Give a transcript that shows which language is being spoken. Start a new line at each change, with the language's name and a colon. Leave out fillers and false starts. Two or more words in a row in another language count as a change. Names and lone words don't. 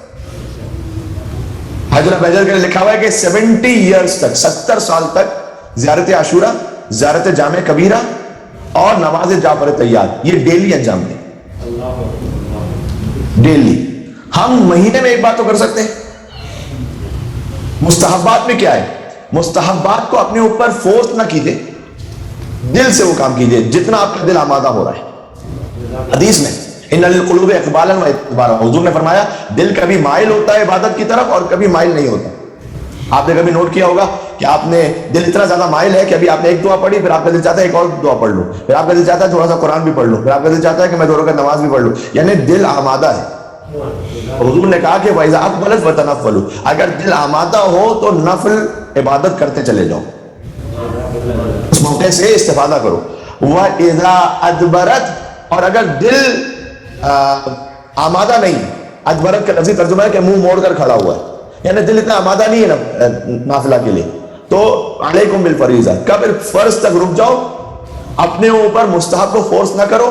Urdu: حضرت بحجر کے لکھا ہوا ہے کہ 70 ایئرز تک 70 سال تک زیارت عاشورہ, زیارت جامع کبیرہ اور نماز جعفر تیار، یہ ڈیلی انجام دیں، ڈیلی۔ ہم مہینے میں ایک بات تو کر سکتے ہیں۔ مستحبات میں کیا ہے؟ مستحبات کو اپنے اوپر فورس نہ کیجیے، دل سے وہ کام کیجیے جتنا آپ کا دل آمادہ ہو رہا ہے۔ حدیث میں
Arabic: ان للقلوب اقبالا و ادبارا،
Urdu: حضور نے فرمایا دل کبھی مائل ہوتا ہے عبادت کی طرف اور کبھی مائل نہیں ہوتا۔ آپ نے کبھی نوٹ کیا ہوگا کہ آپ نے دل اتنا زیادہ مائل ہے کہ ابھی آپ نے ایک دعا پڑھی، پھر آپ کا دل چاہتا ہے ایک اور دعا پڑھ لوں، پھر آپ کا دل چاہتا ہے تھوڑا سا قرآن بھی پڑھ لوں، پھر آپ کا دل چاہتا ہے کہ میں 2 رکعت نماز بھی پڑھ لوں، یعنی دل آمادہ ہے۔ حضور نے کہا کہ
Arabic: وَإِذَا أَقْبَلَتْ فَتَنَفَّلُوا،
Urdu: اگر دل آمادہ ہو تو نفل عبادت کرتے چلے جاؤ، اس موقع سے استفادہ کرو۔
Arabic: وَإِذَا أَدْبَرَتْ،
Urdu: اور اگر دل آمادہ نہیں، ادبرت کا لفظی ترجمہ ہے کہ منہ موڑ کر کھڑا ہوا ہے، یعنی دل اتنا آمادہ نہیں ہے نافلہ کے لیے، تو
Arabic: علیکم بالفریضہ،
Urdu: کب فرض تک رک جاؤ، اپنے اوپر مستحب کو فورس نہ کرو۔